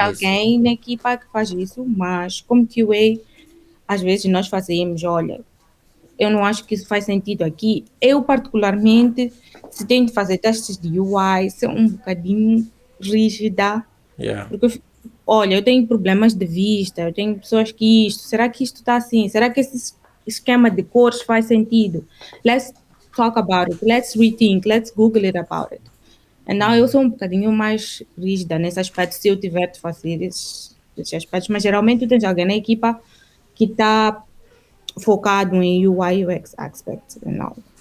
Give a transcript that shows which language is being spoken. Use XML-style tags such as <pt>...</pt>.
<pt>alguém na equipa que faz isso, mas como QA, às vezes nós fazemos, olha, eu não acho que isso faz sentido aqui. Eu, particularmente, se tenho de fazer testes de UI, sou um bocadinho rígida, Yeah. porque olha, eu tenho problemas de vista, eu tenho pessoas que será que isto está assim? Será que esse esquema de cores faz sentido?</pt> <en>Let's talk about it, let's rethink, let's Google it about it.</en> <pt>Então, eu sou um bocadinho mais rígida nesse aspecto, se eu tiver de fazer esses aspectos, mas geralmente tu tens alguém na equipa que está focado em UI UX aspects, não.</pt>